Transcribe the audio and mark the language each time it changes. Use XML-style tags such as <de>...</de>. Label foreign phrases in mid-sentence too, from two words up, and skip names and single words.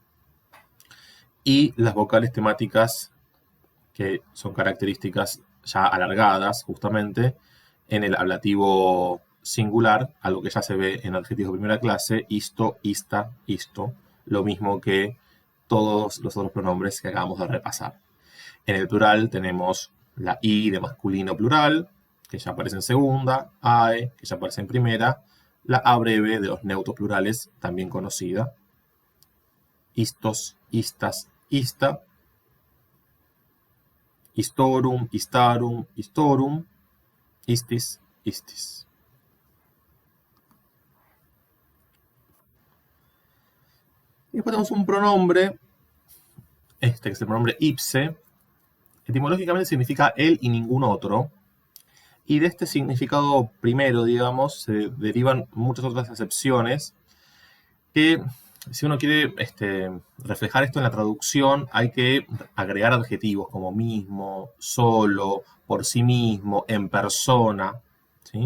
<es>Y las vocales temáticas, que son características ya alargadas, justamente, en el ablativo singular, algo que ya se ve en adjetivos de primera clase,</es> <la>isto, ista, isto,</la> <es>lo mismo que todos los otros pronombres que acabamos de repasar. En el plural tenemos la i de masculino plural, que ya aparece en segunda, ae, que ya aparece en primera, la a breve de los neutros plurales, también conocida,</es> <la>istos, istas, ista, istorum, istarum, istorum, istis, istis.</la> <es>Y después tenemos un pronombre, que es el pronombre ipse. Etimológicamente significa él y ningún otro. Y de este significado primero, digamos, se derivan muchas otras acepciones que, si uno quiere reflejar esto en la traducción, hay que agregar adjetivos como mismo, solo, por sí mismo, en persona, ¿sí?</es>